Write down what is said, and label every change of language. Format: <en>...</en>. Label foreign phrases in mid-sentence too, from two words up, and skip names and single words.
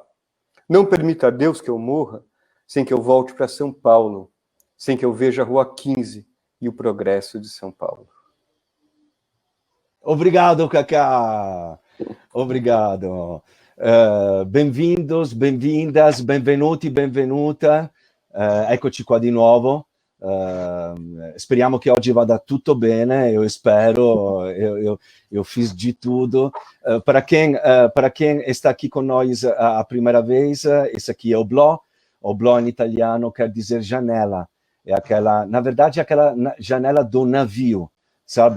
<pt>Não permita a Deus que eu morra sem que eu volte para São Paulo, sem que eu veja a Rua 15 e o progresso de São Paulo. Obrigado, Cacá. Obrigado. Bem-vindos, bem-vindas,</pt> <it>benvenuti, benvenuta. Eccoci qua di nuovo. Speriamo che oggi vada tutto bene.</it> <pt>Eu espero, eu fiz de tudo. Para quem está aqui com nós a primeira vez, esse aqui é o Bló. O Bló em italiano quer dizer janela. É aquela, na verdade, aquela janela do navio, sabem?</pt>